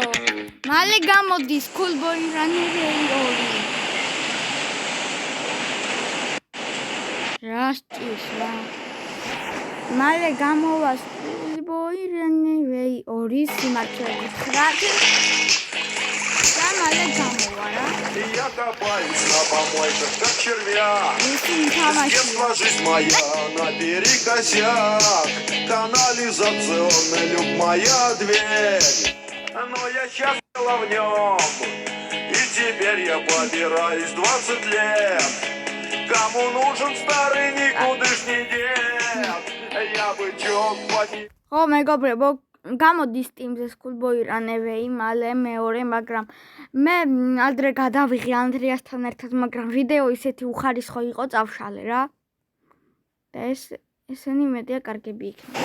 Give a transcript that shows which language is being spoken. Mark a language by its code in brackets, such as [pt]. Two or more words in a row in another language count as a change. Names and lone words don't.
[ka] მალე გამოდის Schoolboy Runaway 2. რა სჭირს რა. მალე გამოვა Schoolboy Runaway 2 სიმართლე გითხრათ. და მალე გამოვა რა. [ru] Я копаюсь на помойках, как червяк. Детство жизнь моя наперекосяк. Канализационный люк моя дверь. Но я счастлива в нем. И теперь я побираюсь 20 лет. Кому нужен старый никудышний дед? Я бычок поднес. [ka] Ო მეგობრებო, გამოდის Steam-ზე Schoolboy Runaway მალე მეორე, მაგრამ მე ადრე გადავიღე ანდრიასთან ერთად, მაგრამ ვიდეო ისეთი უხარისხო იყო, წავშალე რა. და ესენი მეტია კარგები იქნება.